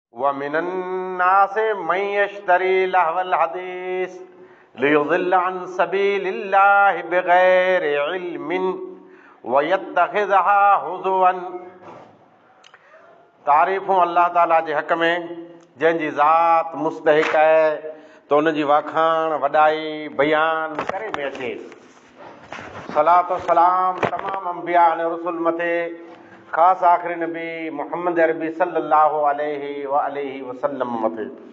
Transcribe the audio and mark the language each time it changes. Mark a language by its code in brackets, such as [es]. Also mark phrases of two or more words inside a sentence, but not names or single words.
[ar] ومن الناس من يشتري لهو الحديث ليضل عن سبيل الله بغير علم ويتخذها هزوا. [sd] तारीफ़ूं अल्लाह ताला जे हक़ में जंहिंजी ज़ात मुस्तहिक़ आहे त उन जी वाखाण वॾाई बयान करे में अचे. सलात सलाम तमाम अंबिया ने रसूल मथे ख़ासि आख़िरी नबी मोहम्मद अरबी [ar] صلى الله عليه وسلم [sd] मथे.